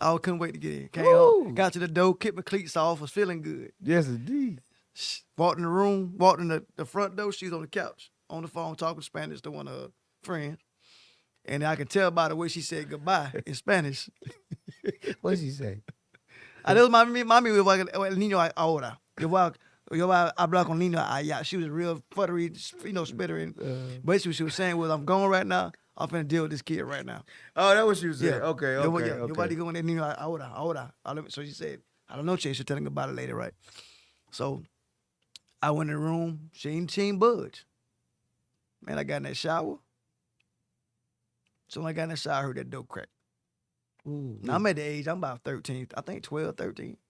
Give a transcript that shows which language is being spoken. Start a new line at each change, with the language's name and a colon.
English: I couldn't wait to get in. Came Woo. home, got to the door, kicked my cleats off, was feeling good. Yes, it did. Walked in the room, walked in the front door, she was on the couch, on the phone, talking Spanish to one of her friends. And I could tell by the way she said goodbye in Spanish. What'd she say?
Spanish: Adiós, mami, el niño ahora. Yo voy a hablar con niño allá.
English: She was real futtery, spittering. Basically, what she was saying was, I'm going right now. I'm finna deal with this kid right now. Oh, that was you said. Yeah. Okay.
Spanish: Yo voy a go con el niño ahora.
English: So she said, I don't know, Chase. She'll tell him about it later, right? So I went in the room. She ain't budge. Man, I got in that shower. So when I got in that shower, I heard that door crack. Ooh, Now I'm at the age, I'm about 13, I think 12, 13.